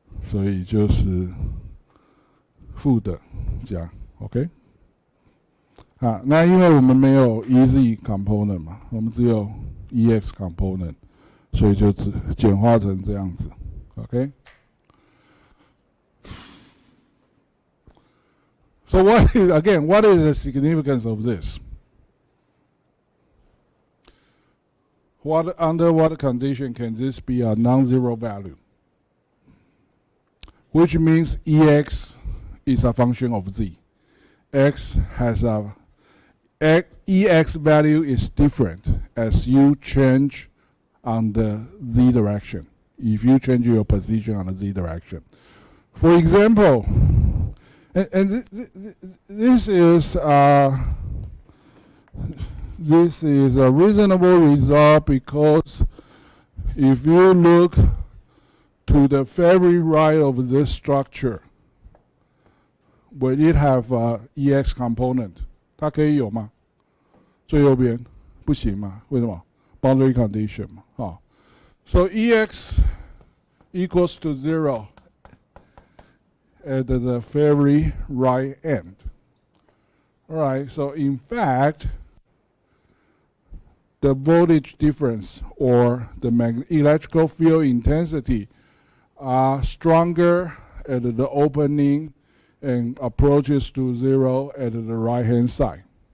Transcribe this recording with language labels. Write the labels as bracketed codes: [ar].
[zh] 所以就是负的加 OK。啊，那因为我们没有 EZ component 嘛，我们只有 EX component， 所以就只简化成这样子 OK。 [en] So what is the significance of this? Under what condition can this be a non-zero value? Which means EX is a function of Z. X has EX value is different as you change on the Z direction. If you change your position on the Z direction. For example, And this is a reasonable result, because if you look to the very right of this structure, where it have EX component, [zh] 它可以有吗？最右边不行吗？为什么 ？Boundary condition 嘛，啊。 [en] So EX equals to 0 at the very right end. All right, so in fact, the voltage difference or the electrical field intensity are stronger at the opening and approaches to 0 at the right-hand side.